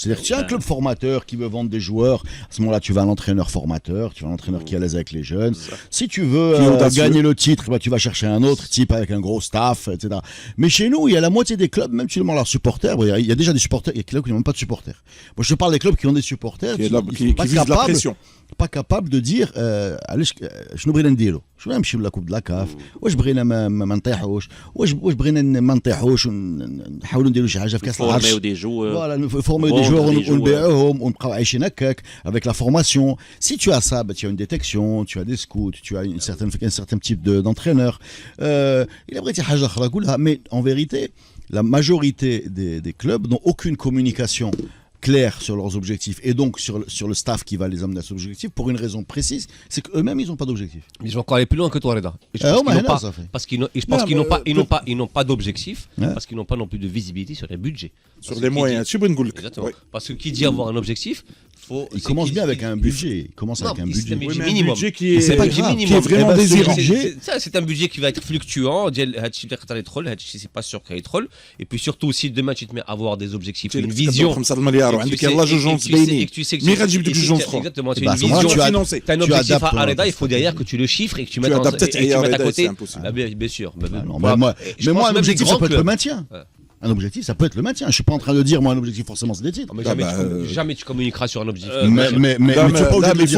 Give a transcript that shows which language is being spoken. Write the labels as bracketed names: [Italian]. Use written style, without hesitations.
[French] C'est-à-dire que tu as un club formateur qui veut vendre des joueurs, à ce moment-là, tu vas à l'entraîneur formateur, tu vas à l'entraîneur qui est à l'aise avec les jeunes. Si tu veux gagner le titre, tu vas chercher un autre type avec un gros staff, etc. Mais chez nous, il y a la moitié des clubs, même si tu demandes leurs supporters, il y a déjà des supporters, il y a des clubs qui n'ont même pas de supporters. Moi, je te parle des clubs qui ont des supporters, qui visent la pression. Pas capable de dire [Arabic] شنو بغينا نديرو شنو نمشيو لا كوب د لا كاف واش بغينا ما نطيحوش واش بغينا ما نطيحوش ونحاولوا نديرو شي حاجه في كاس العرش [French] فوالا نفورميو دي جوور [Arabic] ونبيعوهم ونبقاو عايشين هكاك [French] avec la formation. Si tu as ça, tu as une détection, tu as des scouts, tu as un certain type d'entraîneur. Il a [Arabic] حاجه اخرى اقولها, [French] mais en vérité la majorité des clubs n'ont aucune communication clair sur leurs objectifs et donc sur le staff qui va les amener à ces objectifs pour une raison précise, c'est qu'eux-mêmes ils n'ont pas d'objectif. Ils vont encore aller plus loin que toi, Reda. Je pense qu'ils n'ont pas d'objectif, parce qu'ils n'ont pas non plus de visibilité sur les budgets. Sur les moyens. Exactement. Parce que qui dit avoir un objectif, il commence bien avec un budget. Il commence avec un budget. Minimum. Un budget qui est vraiment désirant. C'est un budget qui va être fluctuant. C'est pas sûr qu'il y ait troll. Et puis surtout, si demain tu te mets à avoir des objectifs, une vision. [Arabic] وعندك يلاه جوج ونص باينين مي غتجيب ديك جوج ونص اخرى. [French] Exactement, tu as une vision, tu as un objectif à Areda, il faut derrière que tu le chiffres et que tu mettes à côté. Bien sûr. Mais moi, un objectif, ça peut être le maintien. Un objectif, ça peut être le maintien. Je suis pas en train de dire, moi, un objectif, forcément, c'est des titres. Mais jamais tu communiqueras sur un objectif. Mais tu n'es pas obligé de le dire.